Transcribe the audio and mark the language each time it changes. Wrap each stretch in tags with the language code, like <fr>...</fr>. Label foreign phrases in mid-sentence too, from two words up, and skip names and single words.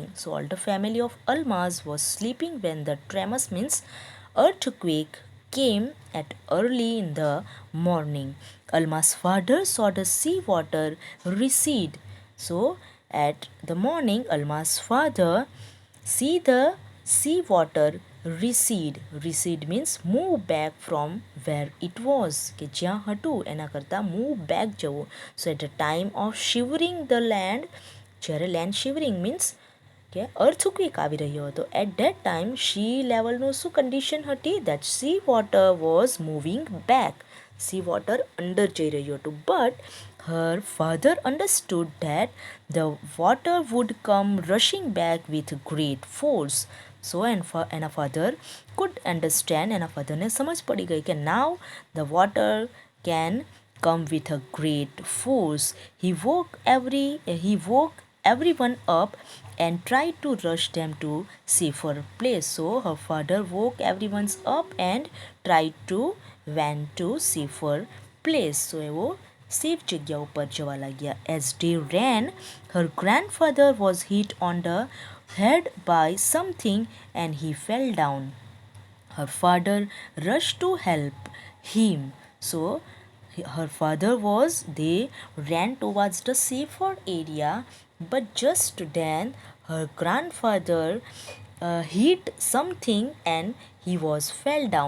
<en>So all the family of Almaz was sleeping when the tremors means earthquake came at early in the morning. Alma's father saw the sea water recede. So at the morning, Alma's father see the sea water recede. Recede means move back from where it was.</en> <gu>કે જ્યાં હતું એના કરતાં</gu> <en>move back જવું. So at the time of shivering the land, જ્યારે land shivering means</en> <gu>કે અર્થક્વેક આવી રહ્યો હતો.</gu> <en>at that time sea levelનું</en> <gu>શું કન્ડિશન હતી?</gu> <en>that sea water was moving back. sea water</en> <gu>અંદર જઈ રહ્યું હતું.</gu> <en>બટ her father understood that the water would come rushing back with great force. So એના father could understand,</en> <gu>એના fatherને સમજ પડી ગઈ કે</gu> <en>now the water can come with a great force. He woke everyone up and tried to rush them to safer place. So her father woke everyone up and tried to went to safer place.</en> <gu>So એવો સેફ જગ્યા ઉપર જવા લાગ્યા.</gu> <en>As they ran, her grandfather was hit on the head by something and he fell down. Her father rushed to help him. So her father they ran towards the safer area, but just then her grandfather hit something and he was fell down.</en>